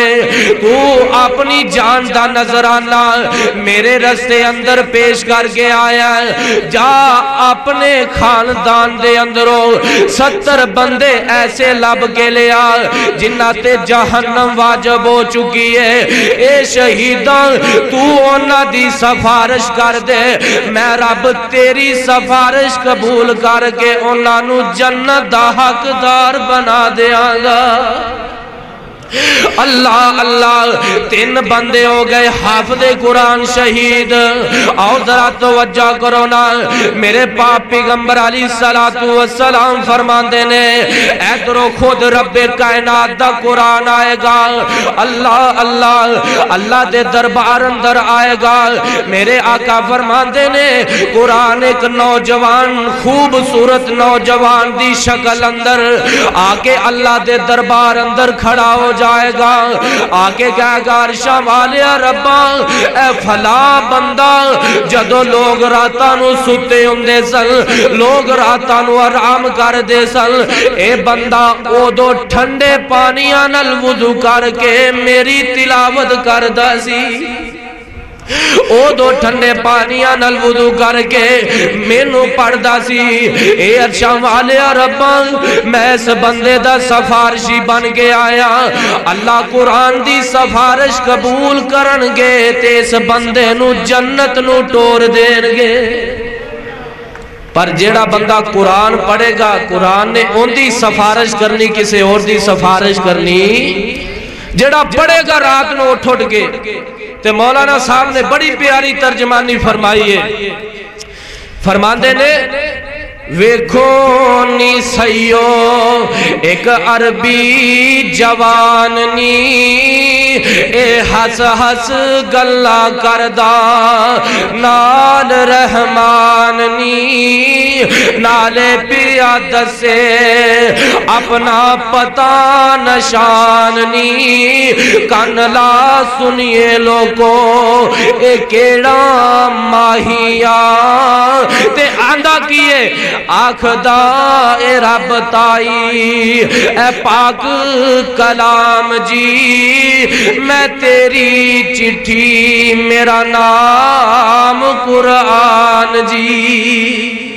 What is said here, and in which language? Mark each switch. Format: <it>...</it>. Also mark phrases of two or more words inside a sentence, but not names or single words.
<pa>تو اپنی جان دا نظرانہ میرے رستے اندر پیش کر کے آیا ہے، جا اپنے خاندان دے اندروں 70 بندے ایسے لب کے لیا جنہ تے جہنم واجب ہو چکی ہے، اے شہیدان تو انہاں دی سفارش کر دے، میں رب تیری سفارش قبول کر کے انہاں نو جنت دا حقدار بنا دیاں گا۔ اللہ اللہ 3 بندے ہو گئے، حافظ قرآن شہید۔ آؤ ذرا توجہ کرو نا، میرے پاک پیغمبر</pa> <ar>علیہ السلام</ar> <pa>فرماندے نے ادھرو خود رب کائنات دا قرآن آئے گا، اللہ اللہ اللہ دے دربار اندر آئے گا، میرے آقا فرماندے نے قرآن ایک نوجوان خوبصورت نوجوان دی شکل اندر آکے اللہ دے دربار اندر کھڑا ہو جائے گا، آکے کہے گا عرشاں والیا ربا اے فلاں بندہ جدو لوگ راتاں نو ستے ہوندے سن، لوگ راتاں نو آرام کر دے سن، اے بندہ او دو ٹھنڈے پانیاں نال وضو کر کے میری تلاوت کردا سی، او دو ٹھنڈے پانیاں نال وضو کر کے مینوں پڑھدا سی، اے عرشاں والیا ربا میں اس بندے دا سفارشی بن کے آیا، اللہ قرآن دی سفارش قبول کرن گے تے اس بندے نو جنت نو ٹور دین گے۔ پر جیڑا بندہ قرآن پڑھے گا، قرآن نے ان دی سفارش کرنی، کسے اور دی سفارش کرنی، جیڑا پڑھے گا رات نو اٹھ اٹھ کے، تے مولانا صاحب نے بڑی پیاری ترجمانی فرمائی ہے، فرماندے نے ویکھو نی سیو ایک عربی جوان نی اے ہس ہس گلا کردہ نال رحمان نی نالے پیا دسے اپنا پتہ نشان نی کن لا سنیے لوگو اے کیڑا ماہیا تے آندہ کیے آخدہ اے رب تائی اے پاک کلام جی میں تیری چٹھی میرا نام قرآن جی</pa>